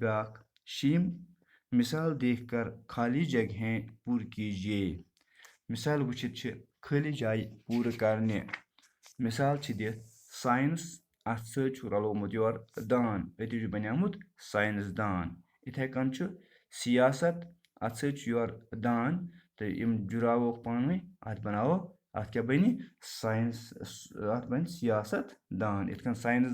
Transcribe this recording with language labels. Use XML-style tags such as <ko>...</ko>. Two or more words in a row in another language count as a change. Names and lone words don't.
<ks>بیاکھ شیٚیِم</ks> <ur>مثال دیکھ کر خالی جگہیں پوٗرٕ کیجیے</ur> <ks>مثال وٕچھِتھ چھِ خٲلی جایہِ پوٗرٕ کرنہِ مثال چھِ دِتھ ساینس اَتھ سۭتۍ چھُ رلومُت یورٕ دان أتی چھُ بنیومُت ساینس دان یِتھَے کٔنۍ چھُ سیاست اَتھ سۭتۍ چھُ یورٕ دان تہٕ یِم جُراووکھ پانہٕ ؤنۍ اَتھ بناوو اَتھ کیٛاہ بنہِ ساینس اَتھ بنہِ سیاست دان یِتھ کٔنۍ ساینس</ks>